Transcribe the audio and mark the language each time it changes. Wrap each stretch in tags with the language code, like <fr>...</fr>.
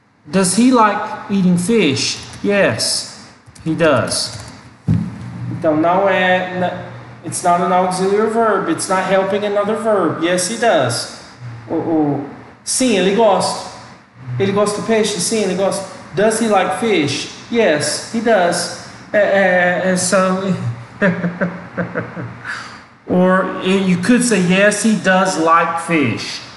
<en>Does he like eating fish? Yes, he does.</en> <pt>Então não é,</pt> <en>it's not an auxiliary verb. It's not helping another verb. Yes, he does.</en> <pt>Sim, ele gosta. Ele gosta de peixe? Sim, ele gosta.</pt> <en>Does he like fish? Yes, he does. So, or you could say yes, he does like fish.</en>